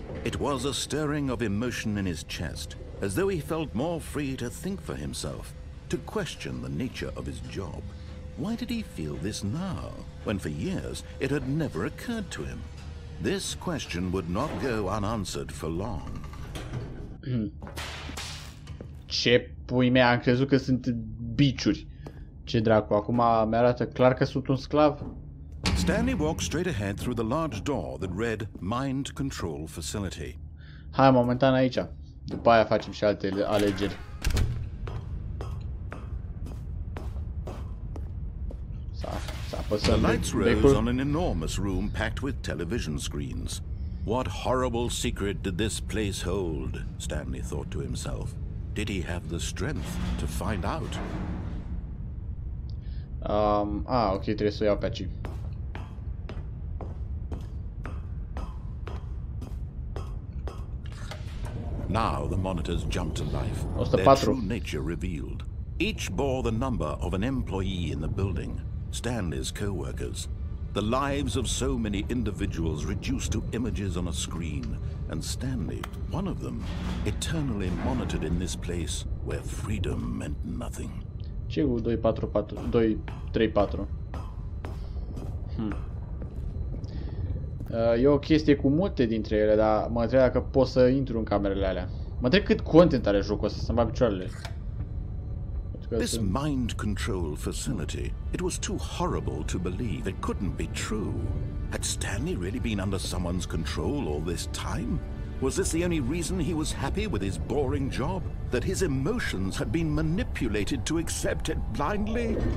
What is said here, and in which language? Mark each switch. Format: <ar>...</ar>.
<en>It was a stirring of emotion in his chest, as though he felt more free to think for himself, to question the nature of his job. Why did he feel this now, when for years it had never occurred to him? This question would not go unanswered for long.</en> <ro>Ce pui mea, am crezut că sunt biciuri. Ce dracu, acum mi-arată clar că sunt un sclav.</ro> <en>Stanley walked straight ahead through the large door that read Mind Control Facility.</en> <ro>Hai, momentan aici. După aia facem și alte alegeri.</ro> <en>The lights rose on an enormous room packed with television screens. What horrible secret did this place hold? Stanley thought to himself. Did he have the strength to find out?</en> <ro>Ok, trebuie să o iau pe aici.</ro> <en>Now the monitors jumped to life, their 104. true nature revealed. Each bore the number of an employee in the building, Stanley's co-workers. The lives of so many individuals reduced to images on a screen, and Stanley, one of them, eternally monitored in this place where freedom meant nothing.</en> <ro>Ce cu 244, 234? E o chestie cu multe dintre ele, dar mă întreb dacă pot să intru în camerele alea. Mă întreb cât content are jocul ăsta, să-mi bag picioarele.</ro> <en>This mind control facility, it was too horrible to believe. It couldn't be true. Had Stanley really been under someone's control all this time? Was this the only reason he was happy with his boring job? That his emotions had been manipulated to accept it blindly?</en>